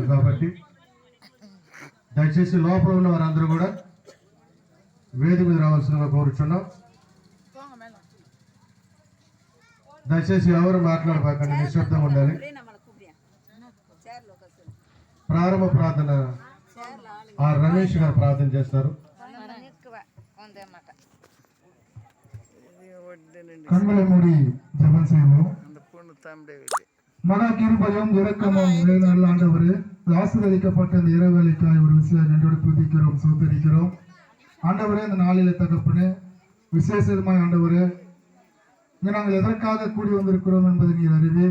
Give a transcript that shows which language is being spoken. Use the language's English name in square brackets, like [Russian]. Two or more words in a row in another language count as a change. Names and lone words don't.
[Telugu] కాబట్టి దయచేసి లోపల ఉన్న వారందరూ కూడా వేదిక మీద రావాల్సిందిగా కోరుచున్నాం. దయచేసి ఎవరు మాట్లాడబాకండి, నిశ్శబ్దంగా ఉండాలి. ప్రారంభ ప్రార్థన ఆర్ రమేష్ గారు ప్రార్థన చేస్తారు. [Tamil] கண்மலைமூடி ஜெபம் செய்வோம். மகா கிருபையும் இரக்கமும் நல்ல ஆண்டவரே, ஆசீர்வதிக்கப்பட்ட இந்த இரவேளைக்காய் ஒரு விஷயம் நன்றோடு துதிக்கிறோம், சோதரிக்கிறோம். ஆண்டவரே, இந்த நாளிலே தகப்பனே விசேஷமாய் ஆண்டவரே, இங்கே நாங்கள் எதற்காக கூடி வந்திருக்கிறோம் என்பதை நீர் அறிவீர்.